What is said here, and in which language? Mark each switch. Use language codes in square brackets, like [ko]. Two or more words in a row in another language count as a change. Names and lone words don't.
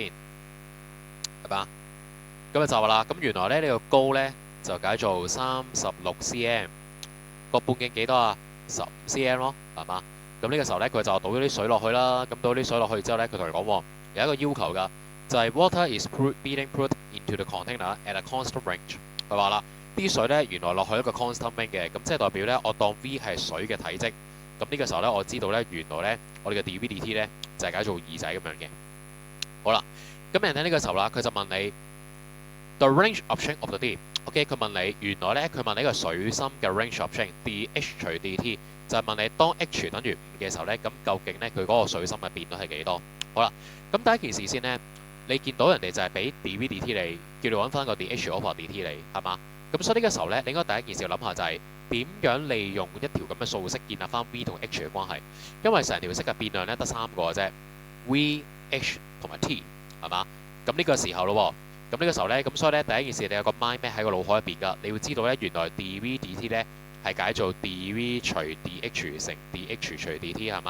[yue] 係嘛？咁就話啦，咁原來咧呢個高咧就解做36 cm， 個半徑幾多啊？15 cm 咯，係嘛？咁呢個時候咧，佢就倒咗啲水落去啦。咁倒啲水落去之後咧，佢同你講有一個要求㗎，就係 [en] water is being put into the container at a constant range。 [yue] 佢話啦，啲水咧原來落去一個 [en] constant range [yue] 嘅，咁即係代表咧我當 V 係水嘅體積。咁呢個時候咧，我知道咧原來咧我哋嘅 dV/dt 咧就係解做2仔咁樣嘅。好啦，咁人哋呢個時候啦，佢就問你 [en] the range of change of the D。 [yue] OK， 佢問你原來咧佢問你個水深嘅 [en] range of change， [yue] dH 除 dt。就係問你當 h 等於5嘅時候咧，咁究竟咧佢嗰個水深嘅變率係幾多？好啦，咁第一件事先咧，你見到人哋就係俾 dV/dt 你，叫你揾翻個 [en] dH over dt [yue] 你，係嘛？咁所以呢個時候咧，你應該第一件事要諗下就係點樣利用一條咁嘅數式建立翻 v 同 h 嘅關係，因為成條式嘅變量咧得3個嘅啫 ，v、h 同埋 t， 係嘛？咁呢個時候咯，咁呢個時候咧，咁所以咧第一件事你有個 [en] mind map [yue] 喺個腦海入邊㗎，你要知道咧原來 dV/dt 咧係解做 dV 除 dH 乘 dH 除 dt 係嘛？